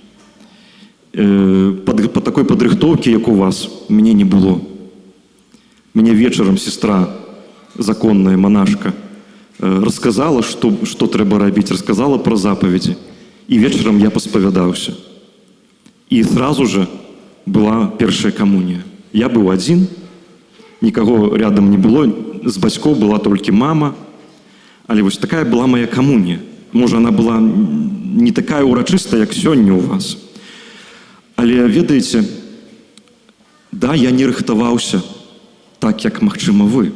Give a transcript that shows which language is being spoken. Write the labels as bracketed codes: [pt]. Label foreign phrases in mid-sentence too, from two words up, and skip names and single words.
[be] Па такой падрыхтоўкі, як у вас, мяне не было. Мяне вечарам сестра, законная монашка, расказала, што трэба рабіць, расказала пра запаведзі. І вечарам я паспавядаўся. І [ru] сразу же [be] была першая камунія. Я быў адзін, нікаго рядом не было, з бацькоў была толькі мама. Але вось такая была моя камунія. Можа, она была не такая ўрачыстая, як сёння ў вас. Але, ведаеце, да, я не рыхтаваўся так, як, магчыма, вы.